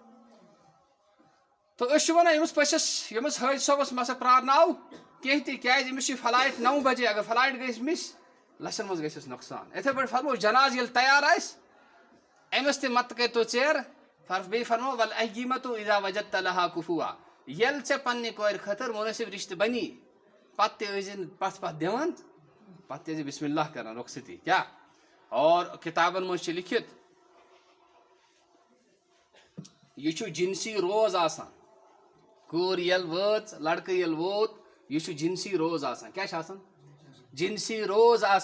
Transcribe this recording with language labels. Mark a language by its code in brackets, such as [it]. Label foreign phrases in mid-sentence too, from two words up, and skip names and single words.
[ks] تہٕ أسۍ چھِ ونان أمِس پٔژھِس ییٚمِس حٲجۍ صٲبس مہ سا پرٛارناو کینٛہہ تہِ کیٛازِ أمِس چھِ فلایٹ 9 بجے اگر فلایٹ گژھِ مِس لچھن منٛز گژھٮ۪س نۄقصان یِتھٕے پٲٹھۍ فرمو جناز ییٚلہِ تیار آسہِ أمِس تہِ متہٕ کٔرۍتو ژیر بیٚیہِ فرمو ول ایٖمتو [ar] اذا وجدت لہا کُفوا [ks] ییٚلہِ ژےٚ پننہِ کورِ خٲطرٕ مُنٲسِب رِشتہٕ بنی پتہٕ تہِ ٲسۍ زِ پتھ دِوان پتہٕ تہِ ٲسۍ زِ [ar] بسم اللہ [ks] کران رۄخصتی کیٛاہ اور کِتابن منٛز چھِ لیکھِتھ یہِ چھُ جنسی روز آسان کوٗر ییٚلہِ وٲژ لڑکہٕ ییٚلہِ ووت یہِ چھُ جنسی روز آسان کیٛاہ چھُ آسان جنسی روز